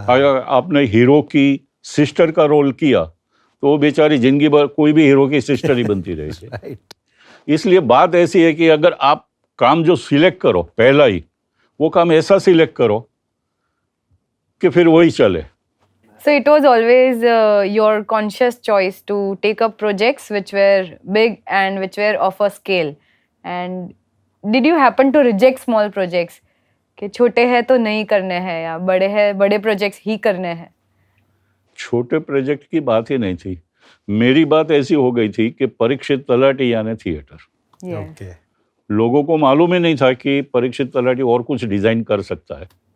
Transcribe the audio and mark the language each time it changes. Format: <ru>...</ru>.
<hi>अगर आपने हीरो की सिस्टर का रोल किया तो वो बेचारी जिंदगी भर कोई भी हीरो की सिस्टर ही बनती रहेगी।</hi> <en>Right.</en> <hi>इसलिए बात ऐसी है कि अगर आप काम जो सिलेक्ट करो पहला ही, वो काम ऐसा सिलेक्ट करो कि फिर वही चले।</hi> <en>So it was always your conscious choice to take up projects which were big and which were of a scale. And did you happen to reject small projects?</en> <hi>कि छोटे हैं तो नहीं करने हैं, या बड़े हैं बड़े प्रोजेक्ट्स ही करने हैं? छोटे प्रोजेक्ट की बात ही नहीं थी, मेरी बात ऐसी हो गई थी कि परीक्षित तलाटी यानी थिएटर,</hi> <en>Yes. Okay.</en> <hi>लोगों को मालूम ही नहीं था कि परीक्षित तलाटी और कुछ डिजाइन कर सकता है।</hi>